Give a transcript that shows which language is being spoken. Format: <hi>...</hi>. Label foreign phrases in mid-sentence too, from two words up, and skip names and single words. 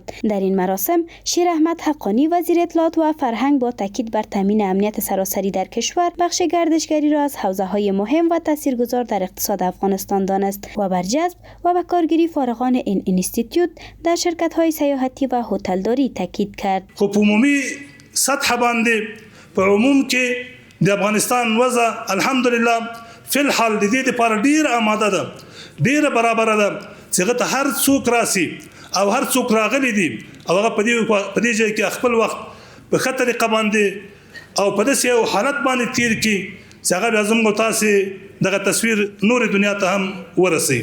<fa>در این مراسم شیر احمد حقانی وزیر اطلاعات و فرهنگ با تاکید بر تامین امنیت سراسری در کشور بخش گردشگری را از حوزه‌های مهم و تاثیرگذار در اقتصاد افغانستان دانست و بر جذب و به کارگیری فارغان این اینستیتوت در شرکت‌های سیاحتی و هتلداری تاکید کرد.</fa> <ps>خب عمومی سطح باندې په عموم کې د افغانستان وضع الحمدلله فی الحال د دې لپاره ډیر آماده ده، ډیر برابر ده چې هغه ته هر څوک راسي او هر څوک راغلي دي او هغه په دې ځای کې خپل وخت په ښه طریقه باندې او په داسې یو حالت باندې تیر کړي چې هغه بیا زموږ تاسې دغه تصویر نور دنیا ته هم ورسي.</ps>